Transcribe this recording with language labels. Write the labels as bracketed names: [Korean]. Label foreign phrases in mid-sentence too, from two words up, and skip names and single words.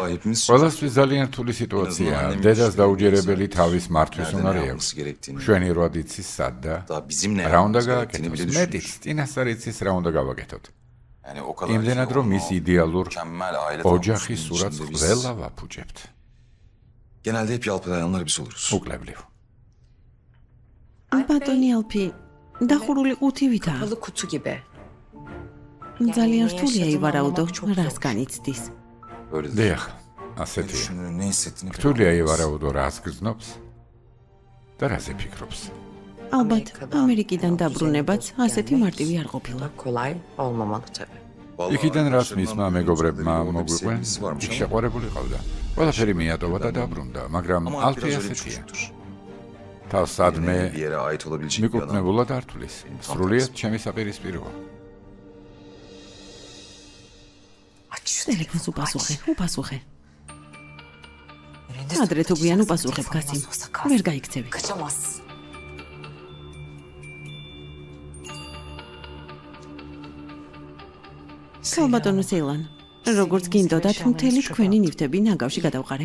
[Georgian] ყველასთვის ძალიან რთული სიტუაციაა. დედას დაუჯერებელი თავის მართვის უნარი აქვს. მშვენივრად იცის სად და რა უნდა გააკეთოს. მეტიც წინასწარ იცის რა უნდა გავაკეთოთ. იმდენად რომ მის იდეალურ ოჯახის სურათს ყველა ვაფუჭებთ. [Turkish] Genelde hep yalpalayanlar biz oluruz. [Georgian] უკლებლივ. ბატონი ალფი დახურული ყუთივითაა. [Turkish] kutu gibi. [Georgian] ძალიან რთულია ივარაუდო, რას განიცდის. [Turkish] Öyle de. [Georgian] დიახ, ასეთია. [Turkish] Düşünür, ne hissettiğini [Georgian] რთულია ივარაუდო, რას გრძნობს და რაზე ფიქრობს. ალბათ ამერიკიდან დაბრუნებაც ასეთი მარტივი არ ყოფილა. [Turkish] Kolay olmamalı tabii. [Georgian] იქიდან რაც მისმა მეგობრებმა მოგვიყვენ, იქ შეყვარებული ყავდა. ყველაფერი მიატოვა და დაბრუნდა, მაგრამ ალფი ასეთია. თავს სადმე [Turkish] bir yere ait olabilecek bir adam. [Georgian] მიკუთვნებულად არ თulis. სრულიად ჩემი საპირისპიროა. ტელეფონს უპასუხე, უპასუხე. ადრე თუ გვიან უპასუხებ, კაცი. ვერ გაიქცევი. [Turkish] Kaçamazsın. [Georgian] ქალბატონო სეილან, როგორც გინდოდათ, მთელი თქვენი ნივთები ნაგავში გადავყარე.